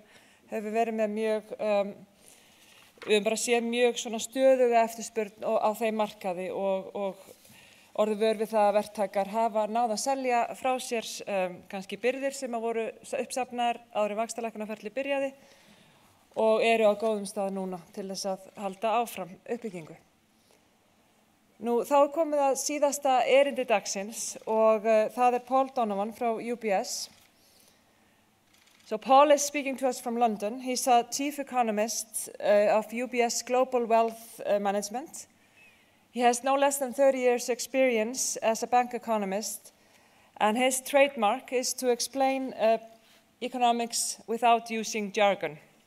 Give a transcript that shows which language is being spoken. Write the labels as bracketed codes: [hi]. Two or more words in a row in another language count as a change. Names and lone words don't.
[is] verið með við höfum bara séð mjög svona stöðuga eftirspurn á þeim markaði og orðið vör við það að verktakar hafa náð að selja frá sér kannski birgðir sem voru uppsafnaðar áður en vaxtalækkunarferli byrjaði og eru á góðum stað núna til þess að halda áfram uppbyggingu. Nú þá komið að síðasta erindi dagsins og það Paul Donovan frá UBS. [en] So Paul is speaking to us from London. He's a chief economist of UBS Global Wealth Management. He has no less than 30 years experience as a bank economist, and his trademark is to explain economics without using jargon.